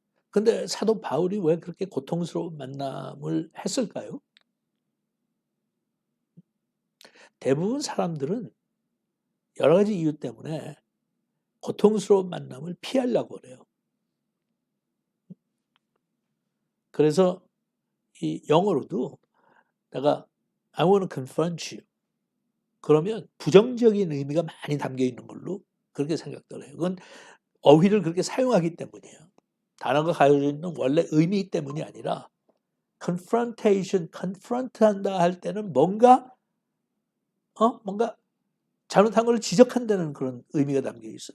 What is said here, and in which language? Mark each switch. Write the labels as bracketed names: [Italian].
[Korean] 근데 사도 바울이 왜 그렇게 고통스러운 만남을 했을까요? 대부분 사람들은 여러 가지 이유 때문에 고통스러운 만남을 피하려고 그래요. 그래서 이 영어로도 내가 [English] I want to confront you. [Korean] 그러면 부정적인 의미가 많이 담겨 있는 걸로 그렇게 생각들 해요. 그건 어휘를 그렇게 사용하기 때문이에요. 단어가 가지고 있는 원래 의미 때문이 아니라 confrontation, confront한다 할 때는 뭔가 잘못한 걸 지적한다는 그런 의미가 담겨 있어요.